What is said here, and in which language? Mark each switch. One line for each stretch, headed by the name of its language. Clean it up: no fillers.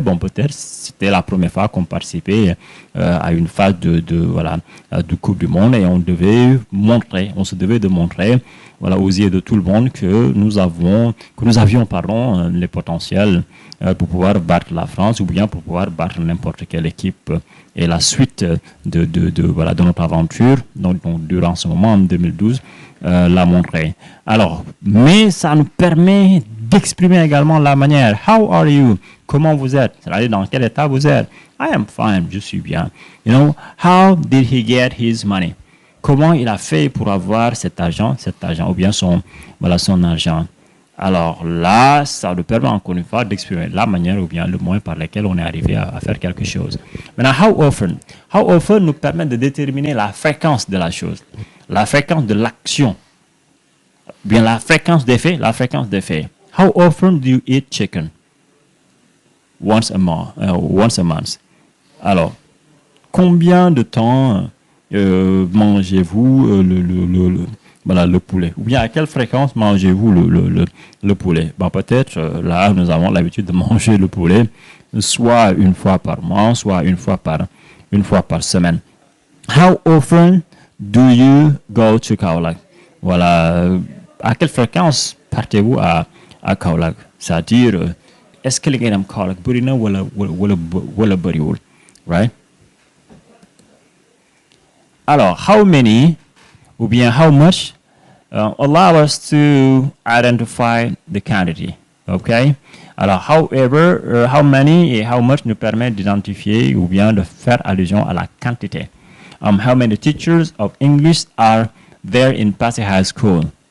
French: Bon, peut-être c'était la première fois qu'on participait à une phase de Coupe du Monde et on se devait de montrer, voilà, aux yeux de tout le monde que nous avions les potentiels pour pouvoir battre la France ou bien pour pouvoir battre n'importe quelle équipe. Et la suite de notre aventure, donc durant ce moment en 2012, l'a montré. Alors, mais ça nous permet d'exprimer également la manière.
English: How are you?
French: Comment vous êtes? C'est-à-dire dans quel état vous êtes?
English: I am fine,
French: je suis bien.
English: You know, how did he get his money?
French: Comment il a fait pour avoir cet argent, ou bien son argent? Alors là, ça nous permet encore une fois d'exprimer la manière ou bien le moyen par lequel on est arrivé à faire quelque chose. Maintenant, how often nous permet de déterminer la fréquence de la chose, la fréquence de l'action, bien la fréquence des faits.
English: How often do you eat chicken? Once a month.
French: Alors, combien de temps mangez-vous le poulet? Ou bien à quelle fréquence mangez-vous le poulet? Ben, peut-être là, nous avons l'habitude de manger le poulet soit une fois par mois, soit une fois par semaine.
English: How often do you go to Kaolack?
French: Voilà. À quelle fréquence partez-vous à Kaolack? C'est-à-dire, est-ce que les gens Kaolack
Wolof: burina wala bariwul,
French: right?
English: Alors, how many ou bien how much allow us to identify the quantity, okay?
French: Alors, however, how many et how much nous permet d'identifier ou bien de faire allusion à la quantité.
English: How many teachers of English are there in Passy High School?